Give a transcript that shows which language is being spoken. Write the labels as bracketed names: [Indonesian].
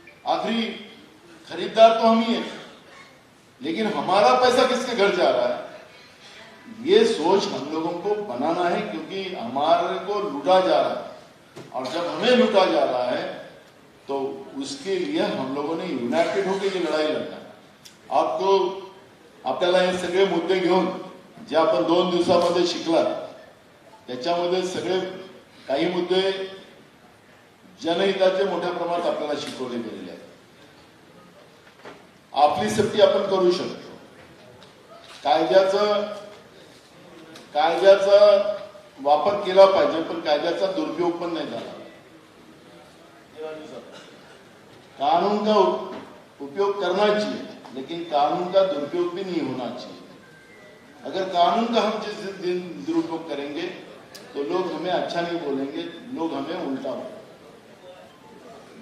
[Hindi] आखिरी खरीदार तो हम ही है, लेकिन हमारा पैसा किसके घर जा रहा है? ये सोच हम लोगों को बनाना है, क्योंकि हमारे को लूटा जा रहा है, और जब हमें लूटा जा रहा है तो उसके लिए हम लोगों ने युनाइटेड होकर ये [Marathi] लढाई लढणार। [Hindi] आपको [Marathi] आपल्याला हे सगळे मुद्दे घेऊन जे आपण 2 दिवसामध्ये शिकलात, त्याच्यामध्ये सगळे काही मुद्दे जनहिताचे मोठ्या प्रमाणात आपल्याला शिकवले गेलेले आहेत। आपली सेफ्टी आपण करू शकतो, कायद्याचा वापर केला पाहिजे, पण कायद्याचा दुरुपयोग पण नाही झाला। [Hindi] कानून का उपयोग करना चाहिए, लेकिन कानून का दुरुपयोग भी नहीं होना चाहिए। अगर कानून का हम जिस दिन दुरुपयोग करेंगे तो लोग हमें अच्छा नहीं बोलेंगे, लोग हमें उल्टा बोलेंगे।